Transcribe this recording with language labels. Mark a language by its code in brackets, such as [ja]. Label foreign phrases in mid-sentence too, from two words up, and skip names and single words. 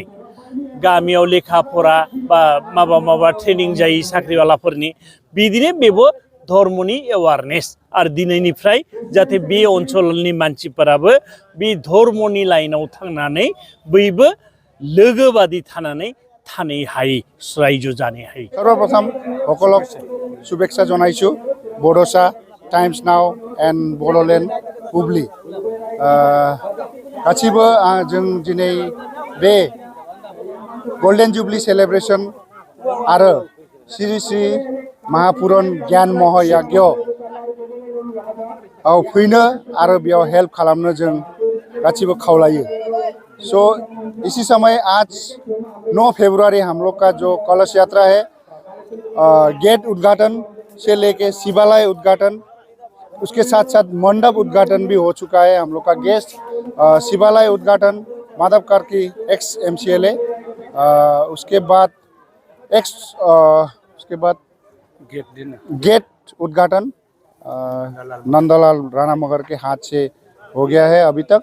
[brx] गामियाव लेखा फरा बा माबा ट्रेनिं जायो साख्रिवालाफोरनि, बिदिनो बेबो धर्मनि एवारनेस। आरो दिनैनिफ्राय जाहाथे बे ओनसोलनि मानसिफोराबो बे धर्मनि लाइनाव थांनानै बयबो लोगोबादि थानानै थानो हायो, रायजो जानो हायो। [as] सर्वप्रथम সকলক শুভেচ্ছা জনাইছোঁ। বড়োসা, [brx] टाइम्स नाउ एन्ड बड'लेण्ड बुब्लि गासिबो जों दिनै बे [en] golden jubilee celebration [brx] आरो श्री श्री महापुरन ज्ञान महायज्ञ फैनो आरो बेयाव हेल्प खालामनो जों गासिबो खावलायो। [hi] सो इसी समय आज 9 फरवरी हम लोग का जो कलश यात्रा है, गेट उद्घाटन से लेके शिवालय उद्घाटन, उसके साथ साथ मंडप उद्घाटन भी हो चुका है। हम लोग का गेस्ट शिवालय उद्घाटन माधव कार्की एक्स MCLA, उसके बाद गेट उद्घाटन नंदलाल राणा मगर के हाथ से हो गया है अभी तक।